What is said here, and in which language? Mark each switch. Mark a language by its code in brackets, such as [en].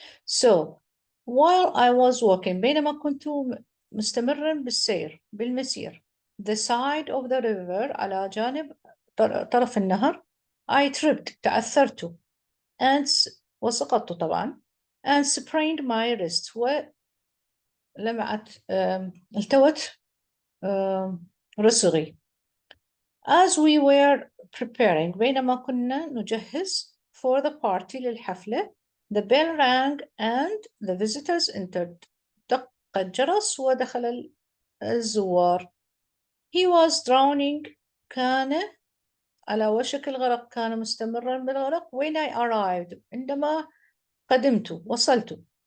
[en] So, while I was walking, [ar] بينما كنت مستمرا بالمسير, [en] the side of the river, [ar] على جانب طرف النهر, [en] I tripped, [ar] تعثرت, [en] and [ar] وسقطت طبعا, [en] and sprained my wrist, [ar] ولمعت التوت رسغي. [en] As we were preparing, [ar] بينما كنا نجهز [en] for the party [ar] للحفلة, [en] the bell rang and the visitors entered. [ar] دق الجرس ودخل الزوار. [en] He was drowning. [ar] كان على وشك الغرق، كان مستمرا بالغرق. [en] When I arrived، [ar] عندما قدمت، وصلت.